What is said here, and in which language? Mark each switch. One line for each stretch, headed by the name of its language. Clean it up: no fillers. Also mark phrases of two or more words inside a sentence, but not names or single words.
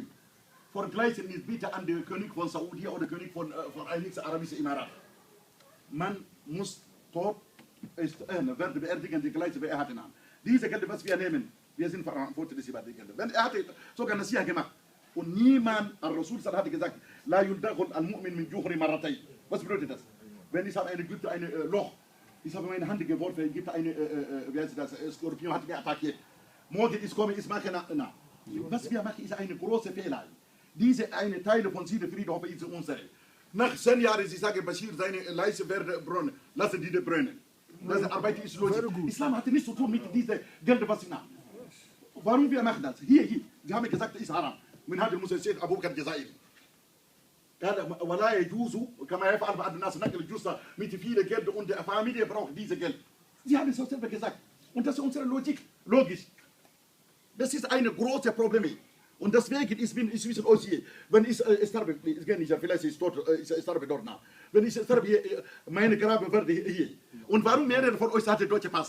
German: Vergleichen nicht bitte an den König von Saudi oder König von Vereinigten Arabischen Emiraten. Man muss tot werden beerdigen, die gleiche wie er hatte. Diese Gelder, was wir nehmen, wir sind verantwortlich über die Gelder. Wenn er hatte sogar Nasiha gemacht und niemand, Al-Rasul hat gesagt,
Arabic: لا يلدغ المؤمن من جحر مرتين.
German: Was bedeutet das? Wenn ich habe ein Loch, ich habe meine Hand geworfen, es gibt eine, wie heißt das, Skorpion hat mich attackiert. Morgen ist kommen, ich mache na. Was wir machen, ist eine große Fehler. Diese eine Teile von Friedhof ist unsere. Nach 10 Jahren, sie sagen, Bashir, seine Leiche werden brennen. Lassen die brennen. Das Arbeit ist logisch. Islam hat nichts zu tun mit diesen Geld, was sie haben. Warum wir machen das? Hier. Sie haben gesagt, es ist haram.
Arabic: من هذا المسلسل أبوك الجزائري قال ولا يجوز كما يفعل بعض الناس نقل الجثة
German: mit viele Geld und der Familie braucht diese Geld. Sie haben es selber gesagt. Und das ist unsere Logik. Logisch. Das ist ein großes Problem. Und deswegen, ich wissen euch hier, wenn ich sterbe, vielleicht ist ich sterbe dort nach. Wenn ich sterbe, meine Grabe werde hier. Und warum mehrere von euch hatte deutsche Pass?